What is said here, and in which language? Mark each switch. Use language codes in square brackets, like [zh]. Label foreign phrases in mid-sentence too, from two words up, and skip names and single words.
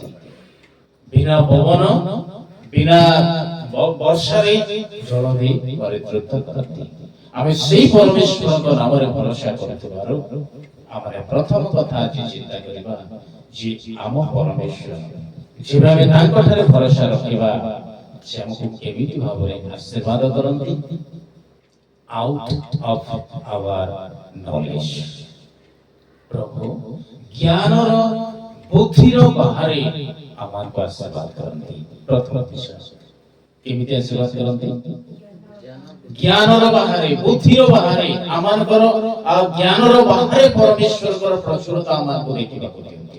[or] ବିନା ପବନ, ବିନା ବର୍ଷାରେ ଜଳ ଦେଇ ପରିତୃପ୍ତ କରନ୍ତି। ଆମେ ସେଇ ପରମେଶ୍ୱରଙ୍କ ନାମରେ ଭରସା କରୁଥିବାରୁ ଆମେ ପ୍ରଥମ କଥା ଆଜି ଚିନ୍ତା କରିବା ଯେ ଆମ ପରମେଶ୍ୱର, ଯେବେ ଆମେ ତାଙ୍କଠାରେ ଭରସା ରଖିବା, ସେ ଆମକୁ କେମିତି ଭାବରେ ଆଶୀର୍ବାଦ କରନ୍ତି। [en] Out of our knowledge, [or] ପ୍ରଭୁ ଜ୍ଞାନର, ବୁଦ୍ଧିର ବାହାରେ ଆମମାନଙ୍କୁ ଆଶୀର୍ବାଦ କରନ୍ତି। ପ୍ରଥମ ବିଷୟ, କେମିତି ଆଶୀର୍ବାଦ କରନ୍ତି? ଜ୍ଞାନର ବାହାରେ, ବୁଦ୍ଧିର ବାହାରେ ଆମମାନଙ୍କର, ଆଉ ଜ୍ଞାନର ବାହାରେ ପରମେଶ୍ୱରଙ୍କର ପ୍ରଚୁରତା ଆମମାନଙ୍କୁ ଦେଖିବାକୁ ଦିଅନ୍ତି।